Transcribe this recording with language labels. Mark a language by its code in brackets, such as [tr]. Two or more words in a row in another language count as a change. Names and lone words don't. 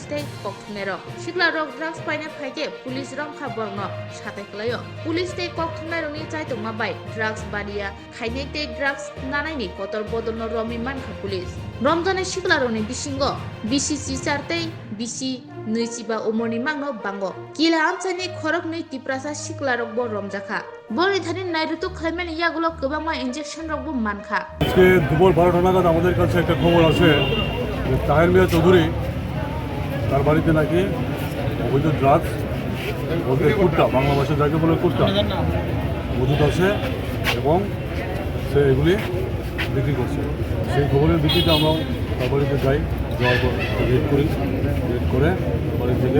[trp] dai kokthne ro sikla rok drugs paina phaike police rom kha borno sate klayo police dai kokthne roni chai tongma bai drugs baniya khaine dai drugs nanai ni kotor bodol no romi man kha police romjane sikla roni bisingo bisi charte bisi Nuichiba umurni mangno bango kila amchani khorok nei tiprasa siklarok bo romjakha bori thani nairutu khlaimani yagulo kobangma ইনজেকশন রকব মানখা [bn] আজকে দুপুর 12টা নাগাদ আমাদের কাছে একটা খবর আছে যে তাহের মিয়া চৌধুরী তার বাড়িতে নাকি অবৈধ ড্রাগস বলতে কুট্টা বাংলা ভাষায় যাকে বলে কুট্টা মজুদ আছে এবং সে এগুলি বিক্রি করছে সেই খবরের ভিত্তিতে আমরাও তার বাড়িতে যাই যাওয়ার পর রেড করি রেড করে বাড়ি থেকে